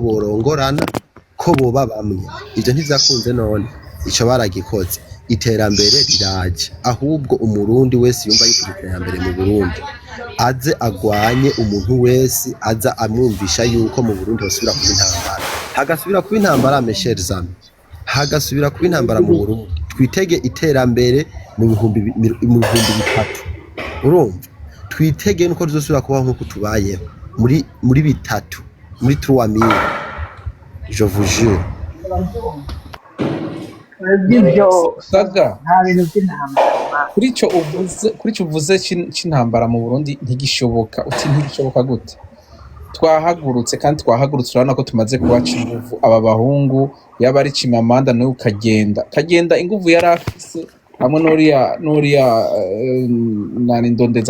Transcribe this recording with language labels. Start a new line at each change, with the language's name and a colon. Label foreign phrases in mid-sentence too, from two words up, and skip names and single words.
Rundi: borongorana ko boba bamwe ivyo ntivyakunze none ico baragikoze iterambere riraje ahubwo umurundi wese yumva yuko iterambere mu Burundi aze agwanye umuntu wese aza amwumvisha yuko mu Burundi basubira kuba intambara hagasubira kuba intambara
French: mes amis
Rundi: hagasubira kuba intambara mu Burundi twitege iterambere mu bihumbi bitatu urumva twitege nuko tuzosubira kubaho nkuko tubayeho muri bitatu muri 3000
French: je vous jure
Rundi: saga kuri cyo uvuze cy'intambara mu Burundi ntigishoboka uti ntigishoboka gute twahagurutse kandi twahagurutse urabona ko tumaze kubaca inguvu aba bahungu yaba ari Chimamanda nawe kagenda inguvu yari afise hamwe n'uriya nani ndondeza